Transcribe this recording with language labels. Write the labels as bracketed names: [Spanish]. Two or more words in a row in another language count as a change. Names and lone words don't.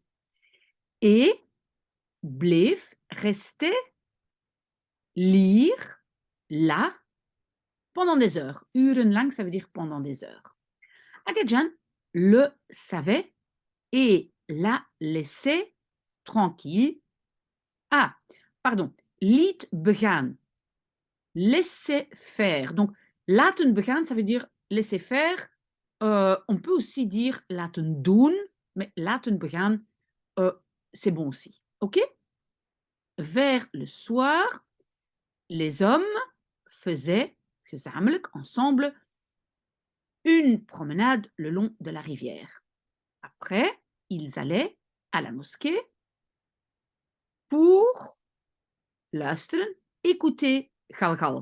[French] Et bleef, restait, lire, là, pendant des heures. Urenlang, ça veut dire pendant des heures. Akadjan le savait et la laissait tranquille. Ah, pardon, [Dutch] liet begaan, [French] laisser faire. Donc, [Dutch] laten begaan, [French] ça veut dire laisser faire. On peut aussi dire [Dutch] laten doen, [French] mais [Dutch] laten begaan, [French] c'est bon aussi. OK? Vers le soir, les hommes faisaient, gezamenlijk, ensemble, une promenade le long de la rivière. Après, ils allaient à la mosquée pour luisteren, écouter Galgal.